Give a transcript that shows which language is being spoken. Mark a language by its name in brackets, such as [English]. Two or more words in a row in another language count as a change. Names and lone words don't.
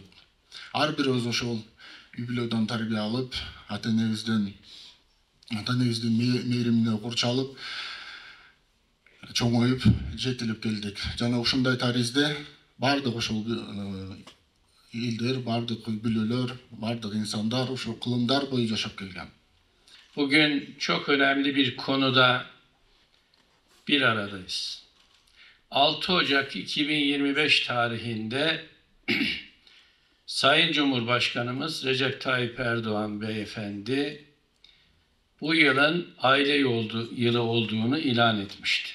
[Kyrgyz] Ар бирибиз ошол үй бүлөдөн тарбия алып, ата энебиздин мээримине курчалып, чоңоюп, жетилип келдик. Жана ушундай таризде бардык ошол элдер, бардык үй бүлөлөр, бардык инсандар ошол кылымдар бою жашап келген. [Turkish] Bugün çok önemli bir konuda bir aradayız. 6 Ocak 2025 tarihinde Sayın Cumhurbaşkanımız Recep Tayyip Erdoğan Beyefendi bu yılın aile yılı olduğunu ilan etmişti.